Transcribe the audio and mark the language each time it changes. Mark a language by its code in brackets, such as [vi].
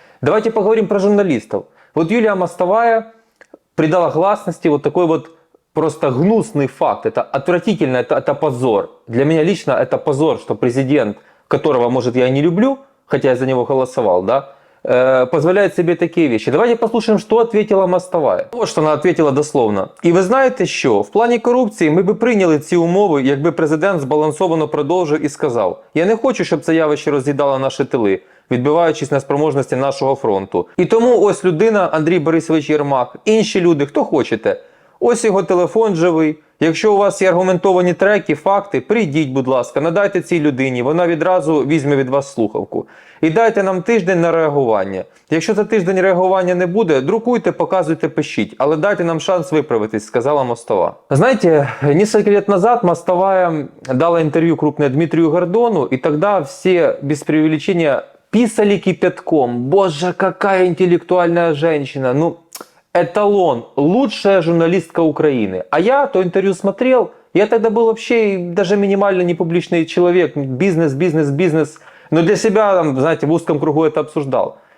[ru] Давайте поговорим про журналистов. Вот Юлия Мостовая придала гласности вот такой вот просто гнусный факт. Это отвратительно, это позор. Для меня лично это позор, что президент, которого, может, я и не люблю, хотя я за него голосовал, да, позволяет себе такие вещи. Давайте послушаем, что ответила Мостовая. [uk] Вот що вона ответила дословно. І ви знаєте що? В плані корупції ми би прийняли ці умови, якби президент збалансовано продовжив і сказав: я не хочу, щоб це явище роз'їдало наші тили, відбиваючись на спроможності нашого фронту. І тому ось людина, Андрій Борисович Єрмак, інші люди, хто хочете. Ось його телефон живий. Якщо у вас є аргументовані треки, факти, прийдіть, будь ласка, надайте цій людині, вона відразу візьме від вас слухавку. І дайте нам тиждень на реагування. Якщо за тиждень реагування не буде, друкуйте, показуйте, пишіть, але дайте нам шанс виправитись, сказала Мостова. [ru] Знаете, несколько лет назад Мостовая дала интервью крупное Дмитрию Гордону, и тогда все, без преувеличения, писали кипятком: боже, какая интеллектуальная женщина, ну... эталон, лучшая журналистка Украины. А я то интервью смотрел, я тогда был вообще даже минимально непубличный человек, бизнес, но для себя, там, знаете, в узком кругу это обсуждал.